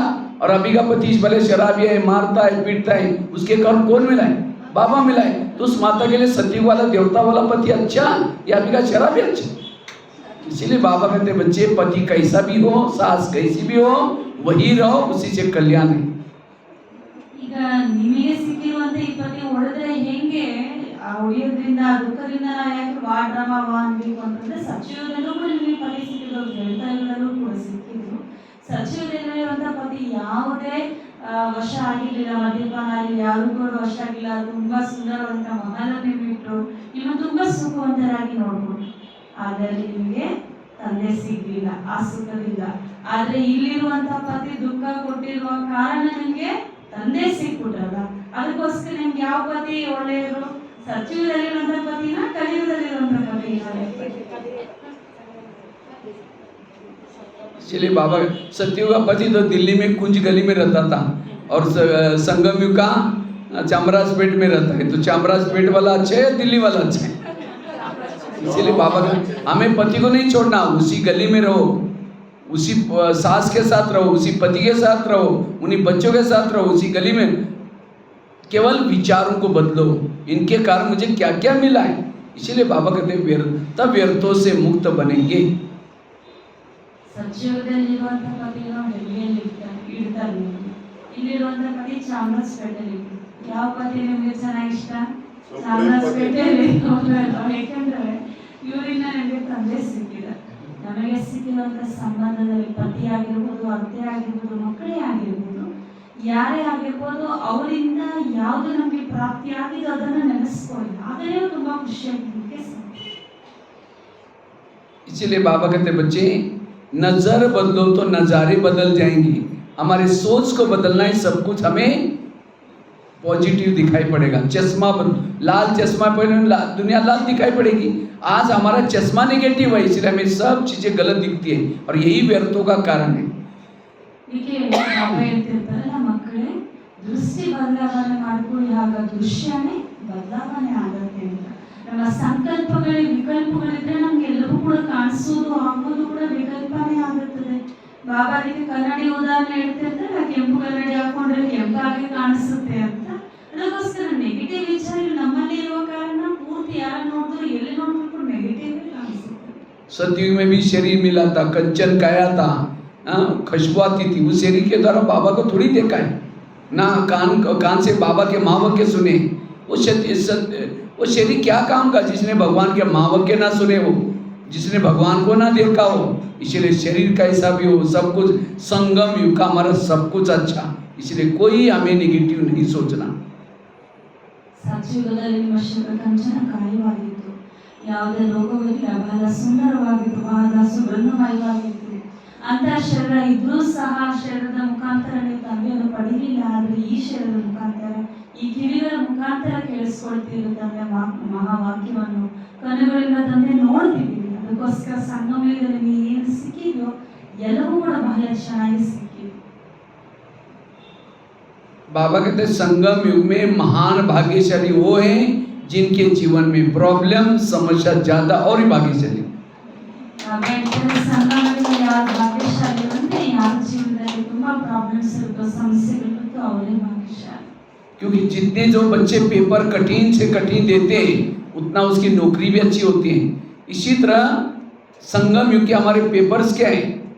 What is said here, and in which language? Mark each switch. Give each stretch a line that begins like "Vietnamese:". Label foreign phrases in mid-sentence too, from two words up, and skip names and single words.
Hindi: और अभी का पति भले शराबी है, मारता है, पीटता है, उसके कर्म कौन मिला है? बाबा मिला है। तो उस माता के लिए सत्युग वाला देवता वाला पति अच्छा या अभी का शराबी अच्छा? इसीलिए बाबा कहते बच्चे पति कैसा भी हो, सास कैसी भी हो, वही रहो, उसी से कल्याण है।
Kannada: ಈಗ ನಿಮಗೆ ಸಿಕ್ಕಿರುವಂತ ಈ ಪತಿ ಹೊಡೆದ್ರೆ ಹೆಂಗೆ ಆ ಉಳಿಯೋದ್ರಿಂದ ಆ ದುಃಖದಿಂದ ನಾವು ಯಾಕೆ
Hindi: वाह ड्रामा वाह
Kannada: ಅನ್ಬೇಕು ಅಂತಂದ್ರೆ ಸಚಿವರಲ್ಲೂ ಕೂಡ ನಿಮಗೆ ಪತಿ ಸಿಕ್ಕಿದ್ರು, ಗೆಳತಿಯರಲ್ಲೂ ಕೂಡ ಸಿಕ್ಕಿದ್ರು. ಸಚಿವರಲ್ಲಿರುವಂಥ ಪತಿ ಯಾವುದೇ ವಶ ಆಗಿರಲಿಲ್ಲ, ಮದ್ಯಪಾನ ಆಗಲಿ ಯಾರು ಕೂಡ ವಶ ಆಗಿಲ್ಲ. ತುಂಬಾ ಸುಂದರವಂತ ಮಹಾಲಕ್ಷ್ಮಿ ಬಿಟ್ಟರು, ನಿಮ್ಮ ತುಂಬಾ ಸುಖವಂತರಾಗಿ ನೋಡ್ಬೋದು. ಆದರೆ ನಿಮಗೆ ತಂದೆ ಸಿಗ್ಲಿಲ್ಲ ಆ ಸುಖದಿಂದ. ಆದ್ರೆ ಇಲ್ಲಿರುವಂತ ಪತಿ ದುಃಖ ಕೊಟ್ಟಿರುವ ಕಾರಣ ನಿಮ್ಗೆ ತಂದೆ ಸಿಕ್ಬಿಟ್ರಲ್ಲ, ಅದಕ್ಕೋಸ್ಕರ ನಿಮ್ಗೆ ಯಾವ ಪತಿ ಒಳ್ಳೆಯವರು? ಸಚಿವರಲ್ಲಿರುವಂತ ಪತಿನ, ಕಲಿಯುಗದಲ್ಲಿರುವಂತ ಪತಿನ?
Hindi: इसलिए बाबा सत्ययुग का पति तो दिल्ली में कुंज गली में रहता था और संगम युग का चामराजपेट में रहता है। तो चामराजपेट वाला अच्छा है या दिल्ली वाला अच्छा है? इसीलिए बाबा का हमें पति को नहीं छोड़ना, उसी गली में रहो, उसी सास के साथ रहो, उसी पति के साथ रहो, उन्हीं बच्चों के साथ रहो, उसी गली में। केवल विचारों को बदलो, इनके कारण मुझे क्या क्या मिला है। इसीलिए बाबा कहते हैं व्यर्थों से मुक्त बनेंगे।
Kannada: ಸಚಿವದಲ್ಲಿರುವಂತ ಪತಿನ ಡೆಲ್ಲಿಯಲ್ಲಿ ಇಡ್ತಾರೆ, ಇಲ್ಲಿರುವಂತ ಪತಿ ಚಾಮರಾಜಪೇಟೆಯಲ್ಲಿ. ಯಾವ ಪತಿ ನಿಮ್ಗೆ ಚೆನ್ನಾಗಿ ಇಷ್ಟ? ಚಾಮರಾಜಪೇಟೆಯಲ್ಲಿ. ಯಾಕಂದ್ರೆ ಇವರಿಂದ ನಿಮಗೆ ತಂದೆ ಸಿಕ್ಕಿದೆ. ನಮಗೆ ಸಿಕ್ಕಿರುವಂತ ಸಂಬಂಧದಲ್ಲಿ ಪತಿ ಆಗಿರ್ಬೋದು, ಅತ್ತೆ ಆಗಿರ್ಬೋದು, ಮಕ್ಕಳೇ ಆಗಿರ್ಬೋದು, ಯಾರೇ ಆಗಿರ್ಬೋದು, ಅವರಿಂದ ಯಾವುದು ನಮಗೆ ಪ್ರಾಪ್ತಿ ಆಗಿದೆ ಅದನ್ನು ನೆನೆಸ್ಕೊಳ್ಳಿ, ಆಗಲೇ ತುಂಬಾ ಖುಷಿಯಾಗಿದ್ದಕ್ಕೆ ಸಾಧ್ಯ.
Hindi: इसीलिए बाबा कहते बच्चे नजर बदलो तो नजारे बदल जाएंगी। हमारे सोच को बदलना है, सब कुछ हमें पॉजिटिव दिखाई पड़ेगा। चश्मा लाल चश्मा पहने दुनिया लाल दिखाई पड़ेगी। आज हमारा चश्मा नेगेटिव है, इसलिए हमें सब चीजें गलत दिखती है और यही व्यर्थों का कारण है।
Kannada: ಮಕ್ಕಳೇ ದೃಷ್ಟಿ ಬದಲಾವಣೆ ಮಾಡ್ಕೊಳ್ಳಿ, ಆಗ ದೃಶ್ಯನೇ ಬದಲಾವಣೆ ಆಗತ್ತೆ ಅಂತ. ನಮ್ಮ ಸಂಕಲ್ಪಗಳು ವಿಕಲ್ಪಗಳಿದ್ರೆ ನಮ್ಗೆ ಎಲ್ಲವೂ ಕೂಡ ಕಾಣಿಸೋದು ಆಗೋದು ಕೂಡ ವಿಕಲ್ಪನೇ ಆಗುತ್ತದೆ. ಬಾಬಾ ಅದಕ್ಕೆ ಕನ್ನಡಿ ಉದಾಹರಣೆ ಹೇಳ್ತಿರ್ತಾರೆ, ಕೆಂಪು ಕನ್ನಡಿ ಹಾಕೊಂಡ್ರೆ ಕೆಂಪಾಗಿ ಕಾಣಿಸುತ್ತೆ ಅಂತ. ಅದಕ್ಕೋಸ್ಕರ ನೆಗೆಟಿವ್ ವಿಚಾರಗಳು ನಮ್ಮಲ್ಲಿ ಇರುವ ಕಾರಣ ಪೂರ್ತಿ ಯಾರು ನೋಡಿದ್ರು ಎಲ್ಲಿ ನೋಡ್ಬೇಕು ನೆಗೆಟಿವ್ ಕಾಣಿಸುತ್ತೆ.
Hindi: सतयुग में भी शरीर मिला था, कंचन काया था, खुशबू आती थी, उस शरीर के द्वारा बाबा को थोड़ी देखा है ना, कान से बाबा के महावाक्य सुने। वो शरीर क्या काम का जिसने भगवान के महावाक्य ना सुने हो, जिसने भगवान को ना देखा हो। इसलिए शरीर का ऐसा भी हो, सब कुछ संगम युग का हमारा सब कुछ अच्छा, इसलिए कोई हमें नेगेटिव नहीं सोचना।
Kannada: ಸತ್ಯುಗದಲ್ಲಿ ನಿಮ್ಮ ಶರೀರ ಕಂಚನ ಕಾಯವಾಗಿತ್ತು, ಯಾವುದೇ ರೋಗವಿಲ್ಲ, ಬಹಳ ಸುಂದರವಾಗಿತ್ತು, ಬಹಳ ಸುಗಂಧಮಯವಾಗಿತ್ತು. ಅಂತ ಶರೀರ ಇದ್ರೂ ಸಹ ಶರೀರದ ಮುಖಾಂತರ ನೀವು ತಂದೆಯನ್ನು ಪಡೀಲಿಲ್ಲ. ಆದ್ರೆ ಈ ಶರೀರದ ಮುಖಾಂತರ, ಈ ಕಿವಿಗಳ ಮುಖಾಂತರ ಕೇಳಿಸ್ಕೊಳ್ತಿದ್ರು ತಂದೆ ಮಹಾವಾಕ್ಯವನ್ನು, ಕಣ್ಣುಗಳಿಂದ ತಂದೆ ನೋಡ್ತಿದ್ದೀವಿ. ಅದಕ್ಕೋಸ್ಕರ ಸಂಗಮದಲ್ಲಿ ನಿಮಗೆ ಏನು ಸಿಕ್ಕಿದೆಯೋ ಎಲ್ಲವೂ ಕೂಡ ಬಹಳ ಚೆನ್ನಾಗಿ ಸಿಕ್ಕಿದೆ.
Hindi: बाबा कहते हैं संगम युग में महान भाग्यशाली वो हैं जिनके जीवन में प्रॉब्लम समस्या ज्यादा और ही भाग्यशाली।
Kannada: ಸಂಗಮದಲ್ಲಿ ಯಾರು ಭಾಗ್ಯಶಾಲಿ ಅಂದ್ರೆ ಯಾರ ಜೀವನದಲ್ಲಿ ತುಂಬಾ ಪ್ರಾಬ್ಲಮ್ಸ್ ಇರುತ್ತೋ, ಸಮಸ್ಯೆಗಳಿರುತ್ತೋ ಅವರೇ ಭಾಗ್ಯಶಾಲಿ.
Hindi: क्योंकि जितने जो बच्चे पेपर कठिन से कठिन देते हैं उतना उसकी नौकरी भी अच्छी होती है। इसी तरह संगम युग के हमारे पेपर्स क्या है?